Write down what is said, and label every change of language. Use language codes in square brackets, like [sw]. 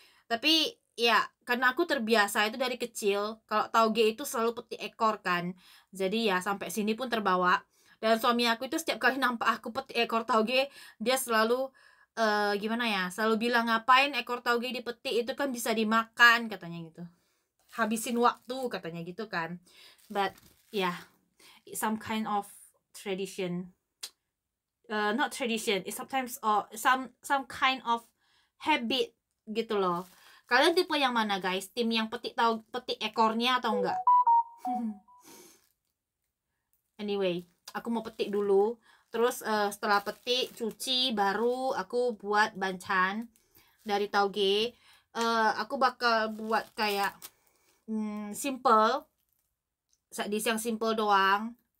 [id] Tapi ya karena aku terbiasa itu dari kecil, kalau tauge itu selalu petik ekor kan. Jadi ya sampai sini pun terbawa. Dan suami aku itu setiap kali nampak aku petik ekor tauge, dia selalu gimana ya, selalu bilang, ngapain ekor tauge dipetik, itu kan bisa dimakan katanya gitu, habisin waktu katanya gitu kan. [en] But yeah, some kind of tradition, not tradition, it's sometimes some kind of habit [id] gitu loh. Kalian tipe yang mana guys? Tim yang petik ekornya atau enggak? Anyway, aku mau petik dulu. Terus setelah petik, cuci, baru aku buat bancan dari tauge. Aku bakal buat kayak [en] simple, dish [id] yang simple doang.